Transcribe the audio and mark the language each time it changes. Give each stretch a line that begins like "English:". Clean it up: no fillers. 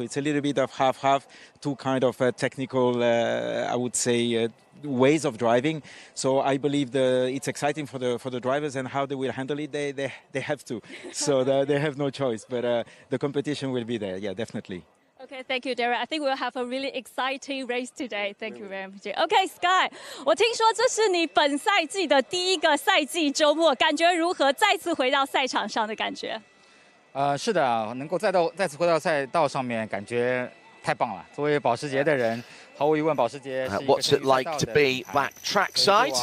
English: So it's a little bit of half-half, two kind of technical, I would say, ways of driving. So I believe it's exciting for the drivers, and how they will handle it, they have to. So they have no choice. But the competition will be there, yeah, definitely. Okay, thank you, Derek. I think we'll have a really exciting race today. Thank you very much.
Chinese: Okay, Sky， 我听说这是你本赛季的第一个赛季周末，感觉如何？再次回到赛场上的感觉？是的，能够再次回到赛道上面，感觉太棒了。作为保时捷的人，毫无疑问，保时捷是一个
English: What's it like to be back trackside?